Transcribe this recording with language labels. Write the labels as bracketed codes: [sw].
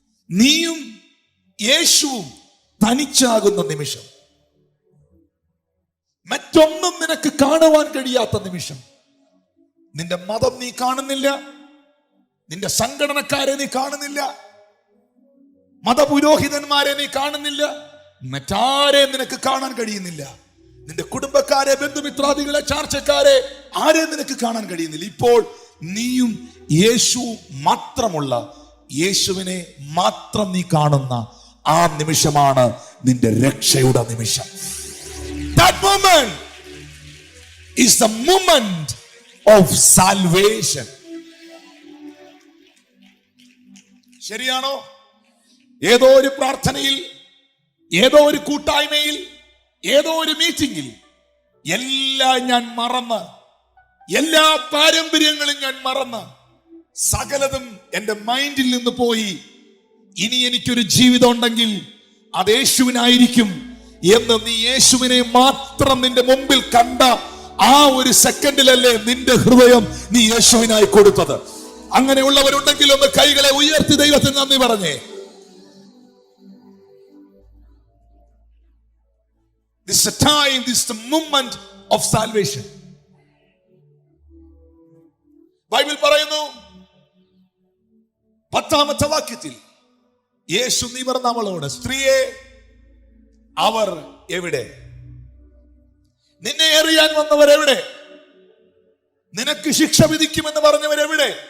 [ml] നീയും യേശുവും തനിച്ചാകുന്ന നിമിഷം, മറ്റൊന്നും നിനക്ക് കാണുവാൻ കഴിയാത്ത നിമിഷം, നിന്റെ മതം നീ കാണുന്നില്ല, നിന്റെ സംഘടനക്കാരെ നീ കാണുന്നില്ല, മതപുരോഹിതന്മാരെ നീ കാണുന്നില്ല, മറ്റാരെ നിനക്ക് കാണാൻ കഴിയുന്നില്ല, നിന്റെ കുടുംബക്കാരെ, ബന്ധുമിത്രാദികളെ, ചാർച്ചക്കാരെ ആരെ നിനക്ക് കാണാൻ കഴിയുന്നില്ല. ഇപ്പോൾ നീയും യേശുവും മാത്രമുള്ള, യേശുവിനെ മാത്രം നീ കാണുന്ന ആ നിമിഷമാണ് നിന്റെ രക്ഷയുടെ നിമിഷം. [en] That moment is the moment of salvation. [ml] ശരിയാണോ? ഏതോ ഒരു പ്രാർത്ഥനയിൽ, ഏതോ ഒരു കൂട്ടായ്മയിൽ, ഏതോ ഒരു മീറ്റിംഗിൽ എല്ലാം ഞാൻ മറന്ന്, എല്ലാ പാരമ്പര്യങ്ങളും ഞാൻ മറന്ന്, സകലതും എന്റെ മൈൻഡിൽ നിന്ന് പോയി, ഇനി എനിക്കൊരു ജീവിതം ഉണ്ടെങ്കിൽ അത് യേശുവിനായിരിക്കും എന്ന് നീ യേശുവിനെ മാത്രം നിന്റെ മുമ്പിൽ കണ്ട ആ ഒരു സെക്കൻഡിലല്ലേ നിന്റെ ഹൃദയം നീ യേശുവിനായി കൊടുത്തത്. അങ്ങനെയുള്ളവരുണ്ടെങ്കിൽ ഒന്ന് കൈകളെ ഉയർത്തി ദൈവത്തിന് നന്ദി പറഞ്ഞേ. [en] This is a time, this is the moment of salvation. [ml] Bible പറയുന്നു 10ാമത്തെ വാക്യത്തിൽ, യേശു നിവർന്ന് അവളോട്, സ്ത്രീയെ, അവർ എവിടെ? നിന്നെ എറിയാൻ വന്നവരെവിടെ? നിനക്ക് ശിക്ഷ വിധിക്കുമെന്ന് പറഞ്ഞവരെവിടെ?